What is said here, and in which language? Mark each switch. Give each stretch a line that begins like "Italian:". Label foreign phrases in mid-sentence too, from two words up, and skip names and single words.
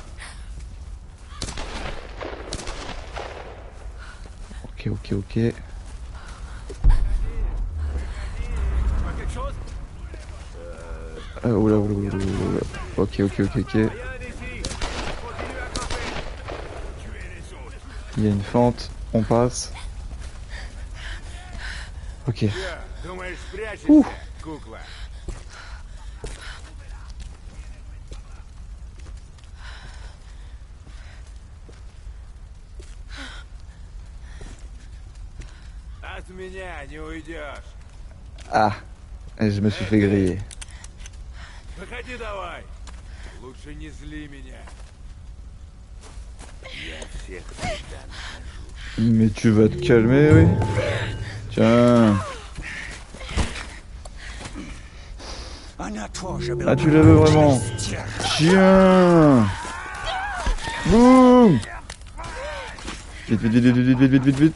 French: Ok, ok, ok. Oula, oula, oula, oula. Ok, ok, ok, ok. Il y a une fente, on passe. Ok.
Russian: Думаешь, Ouh. спрячешься, кукла? От меня не уйдешь.
French: Ah, et je me suis fait griller.
Russian: Выходи давай. Лучше не зли меня. Я всех всегда нахожу.
French: Mais tu vas te calmer, oui. Tiens. Ah, tu la veux vraiment? Tiens. Boum. Vite, vite, vite, vite, vite, vite, vite, vite, vite.